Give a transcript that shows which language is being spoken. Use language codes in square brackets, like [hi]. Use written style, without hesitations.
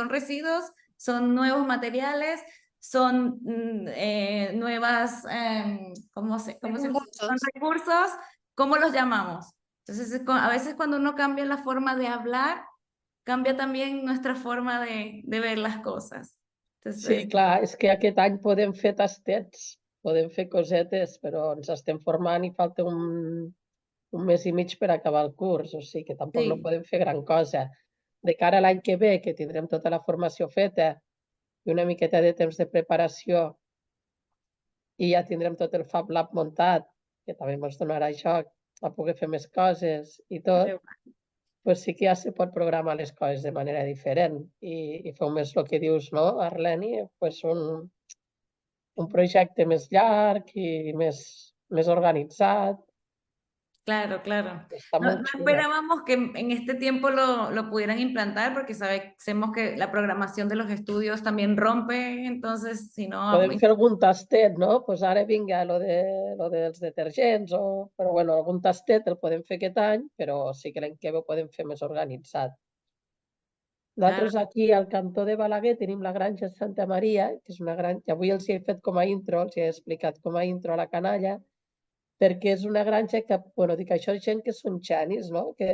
[es] ¿Son residuos? ¿Son nuevos materiales? ¿Son nuevas, cómo son Recursos. recursos? ¿Cómo los llamamos? Entonces, a veces cuando uno cambia la forma de hablar, cambia también nuestra forma de ver las cosas. Sí, Entonces, [ca] clar, és que aquest any podem fer tastets, podem fer cosetes, però ens estem formant i falta un mes i mig per acabar el curs, o sigui que tampoc no sí, podem fer gran cosa. De cara a l'any que ve, que tindrem tota la formació feta i una miqueta de temps de preparació i ja tindrem tot el Fab Lab muntat, que també ens donarà joc a poder fer més coses i tot, pues sí que ja se pot programar les coses de manera diferent i fer més el que dius, no, Arleni? Pues un projecte més llarg i més organitzat. [es] claro, claro. [ca] Està [es] No, [ca] molt [es] no [ca] xulo. [es] esperábamos que en este tiempo lo pudieran implantar porque sabemos que la programación de los estudios también rompe, entonces si no... [ca] Podem fer algun tastet, no? Pues ara vinga, lo dels detergents, però bueno, algun tastet el podem fer aquest any, però sí que l'any que ve ho podem fer més organitzat. Nosaltres aquí al cantó de Balaguer tenim la granja Santa Maria, que és una granja, avui els hi he fet com a intro, els hi he explicat com a intro a la canalla, perquè és una granja que, bueno, dic, això és gent que són xanis, no?